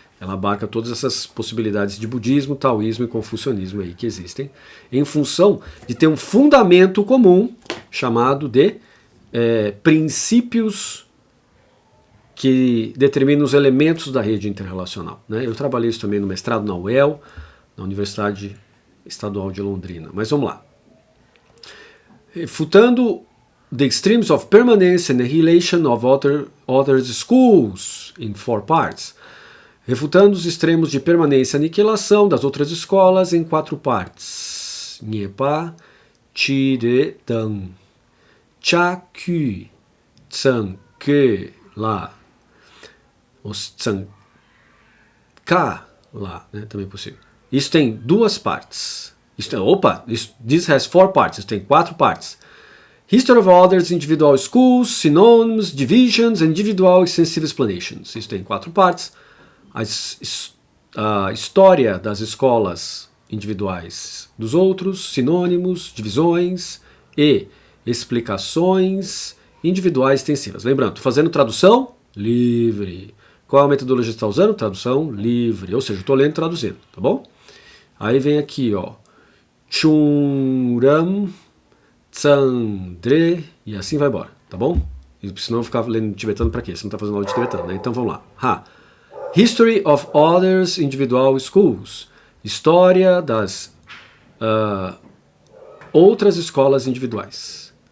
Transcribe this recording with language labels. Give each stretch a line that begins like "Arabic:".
Portuguese: Ela abarca todas essas possibilidades de budismo, taoísmo e confucionismo aí que existem, em função de ter um fundamento comum chamado de princípios que determinam os elementos da rede interrelacional, né? Eu trabalhei isso também no mestrado na UEL, na Universidade Estadual de Londrina. Mas vamos lá.
English: Refutando the extremes of permanence and annihilation of other schools in 4 parts.
Portuguese: Refutando os extremos de permanência e aniquilação das outras escolas em 4 partes. Nyepa, Chide, Dan, Cha, Kyu, Tsan, Ke, La. Os Tsan, Ka, La, né? Também é possível. Isso tem duas partes.
English: This has 4 parts.
Portuguese: Isso tem 4 partes.
English: History of Others, Individual Schools, Synonyms, Divisions, and Individual Extensive Explanations.
Portuguese: Isso tem 4 partes. A história das escolas individuais dos outros, sinônimos, divisões e explicações individuais extensivas. Lembrando, estou fazendo tradução livre. Qual a metodologia que você está usando? Tradução livre. Ou seja, estou lendo e traduzindo, tá bom? Aí vem aqui, ó, Chunram, Tsandre, e assim vai embora, tá bom? E senão eu vou ficar lendo tibetano pra quê? Você não tá fazendo aula de tibetano, né? Então vamos lá.
English: History of Others Individual Schools.
Portuguese: História das outras escolas individuais.